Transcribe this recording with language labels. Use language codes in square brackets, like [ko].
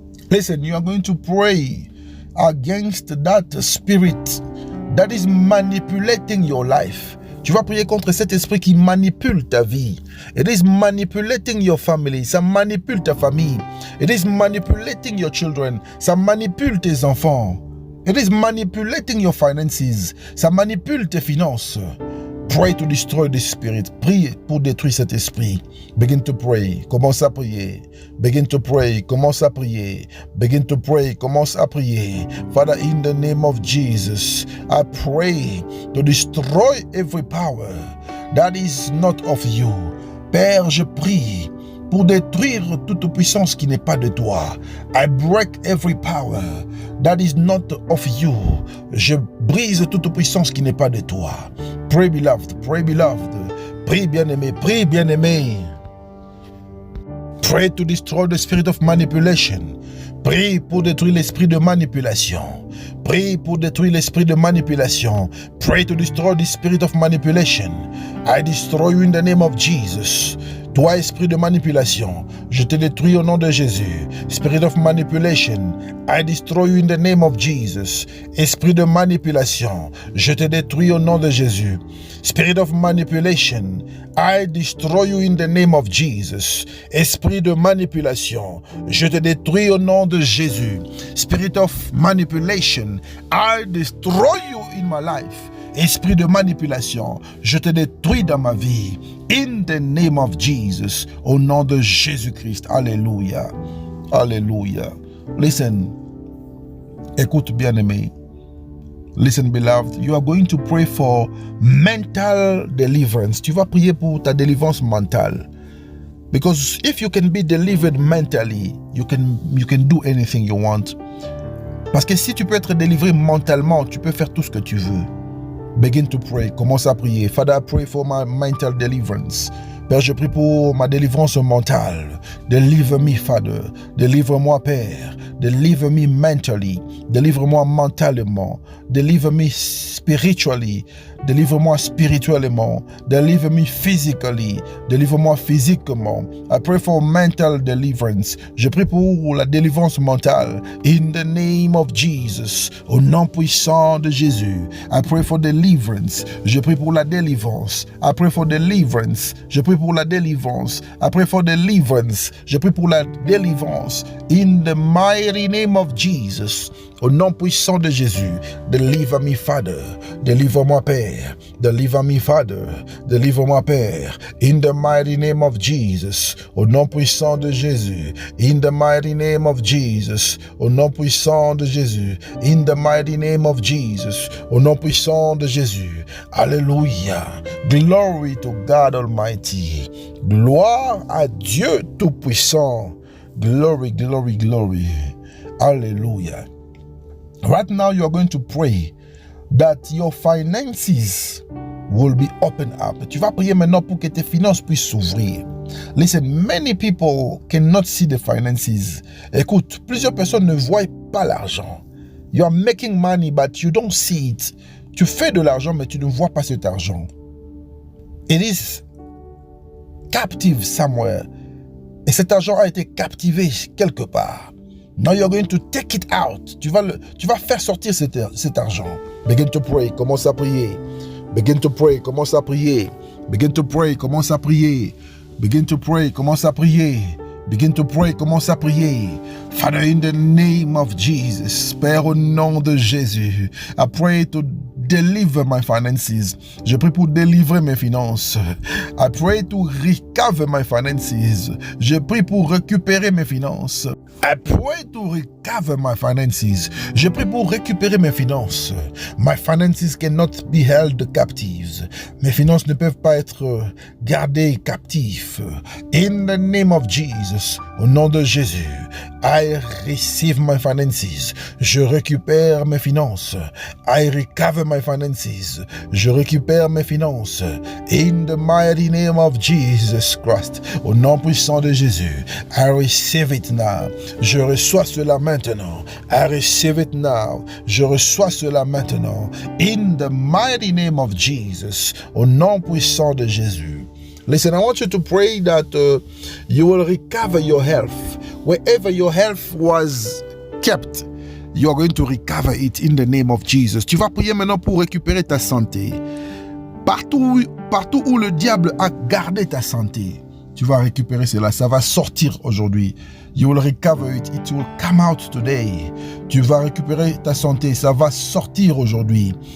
[en] Listen, you are going to pray against that spirit that is manipulating your life. [fr] Tu vas prier contre cet esprit qui manipule ta vie. [en] It is manipulating your family. [fr] Ça manipule ta famille. [en] It is manipulating your children. [fr] Ça manipule tes enfants. [en] It is manipulating your finances. [fr] Ça manipule tes finances. [en] Pray to destroy this spirit. [fr] Prie pour détruire cet esprit. [en] Begin to pray. [fr] Commence à prier. [en] Begin to pray. [fr] Commence à prier. [en] Begin to pray. [fr] Commence à prier. [en] Father, in the name of Jesus, I pray to destroy every power that is not of you. [fr] Père, je prie pour détruire toute puissance qui n'est pas de toi. [en] I break every power that is not of you. [fr] Je brise toute puissance qui n'est pas de toi. [en] Pray, beloved. Pray, beloved. [fr] Prie, bien-aimé. Prie, bien-aimé. [en] Pray to destroy the spirit of manipulation. [fr] Prie pour détruire l'esprit de manipulation. Prie pour détruire l'esprit de manipulation. [en] Pray to destroy the spirit of manipulation. I destroy you in the name of Jesus. [fr] Toi, esprit de manipulation, je te détruis au nom de Jésus. [en] Spirit of manipulation, I destroy you in the name of Jesus. [fr] Esprit de manipulation, je te détruis au nom de Jésus. [en] Spirit of manipulation, I destroy you in the name of Jesus. [fr] Esprit de manipulation, je te détruis au nom de Jésus. [en] Spirit of manipulation, I destroy you in my life. [fr] Esprit de manipulation, je te détruis dans ma vie. [en] In the name of Jesus. [fr] Au nom de Jésus-Christ. [en] Alléluia. Alléluia. Listen. [fr] Écoute, bien-aimé. [en] Listen, beloved. You are going to pray for mental deliverance. [fr] Tu vas prier pour ta délivrance mentale. [en] Because if you can be delivered mentally, you can do anything you want. [fr] Parce que si tu peux être délivré mentalement, tu peux faire tout ce que tu veux. [en] Begin to pray. [fr] Commence à prier. [en] Father, I pray for my mental deliverance. [fr] Père, je prie pour ma délivrance mentale. [en] Deliver me, Father. [fr] Délivre-moi, Père. [en] Deliver me mentally. [fr] Délivre-moi mentalement. [en] Deliver me spiritually. [fr] Délivre-moi spirituellement. [en] Deliver me physically. [fr] Délivre-moi physiquement. [en] I pray for mental deliverance. [fr] Je prie pour la délivrance mentale. [en] In the name of Jesus. [fr] Au nom puissant de Jésus. [en] I pray for deliverance. [fr] Je prie pour la délivrance. [en] I pray for deliverance. [fr] Je prie pour la délivrance. [en] I pray for deliverance. [fr] Je prie pour la délivrance. [en] In the mighty name of Jesus. [fr] Au nom puissant de Jésus. [en] Deliver me, Father. [fr] Délivre-moi, Père. [en] Deliver me, Father. [fr] Délivre-moi, Père. [en] In the mighty name of Jesus. [fr] Au nom puissant de Jésus. [en] In the mighty name of Jesus. [fr] Au nom puissant de Jésus. [en] In the mighty name of Jesus. [fr] Au nom puissant de Jésus. Alléluia. [en] Glory to God Almighty. [fr] Gloire à Dieu Tout-Puissant. [en] Glory, glory, glory. Hallelujah. Right now you are going to pray that your finances will be opened up. [fr] Tu vas prier maintenant pour que tes finances puissent s'ouvrir. [en] Listen, many people cannot see the finances. [fr] Écoute, plusieurs personnes ne voient pas l'argent. [en] You are making money but you don't see it. [fr] Tu fais de l'argent mais tu ne vois pas cet argent. [en] It is captive somewhere. [fr] Et cet argent a été captivé quelque part. [en] Now you're going to take it out. [fr] Tu vas faire sortir cet argent. [en] Begin to pray. [fr] Commence à prier. [en] Begin to pray. Commence à prier. Begin to pray. Commence à prier. Begin to pray. Commence à prier. Begin to pray. Commence à prier. Father, in the name of Jesus. [fr] Père, au nom de Jésus. [en] I pray to deliver my finances. [fr] Je prie pour délivrer mes finances. [en] I pray to recover my finances. [fr] Je prie pour récupérer mes finances. [en] I pray to recover my finances. [fr] Je prie pour récupérer mes finances. [en] My finances cannot be held captives. [fr] Mes finances ne peuvent pas être gardées captives. [en] In the name of Jesus, [fr] au nom de Jésus, [en] I receive my finances. [fr] Je récupère mes finances. [en] I recover my finances. [fr] Je récupère mes finances. [en] In the mighty name of Jesus Christ, [fr] au nom puissant de Jésus, [en] I receive it now. [fr] Je reçois cela maintenant. [en] I receive it now. [fr] Je reçois cela maintenant. [en] In the mighty name of Jesus, [fr] au nom puissant de Jésus. [en] Listen, I want you to pray that you will recover your health. Wherever your health was kept, you are going to recover it in the name of Jesus. [fr] Tu vas prier maintenant pour récupérer ta santé. Partout où le diable a gardé ta santé, tu vas récupérer cela. Ça va sortir aujourd'hui. [en] You will recover it. It will come out today. [fr] Tu vas récupérer ta santé. Ça va sortir aujourd'hui.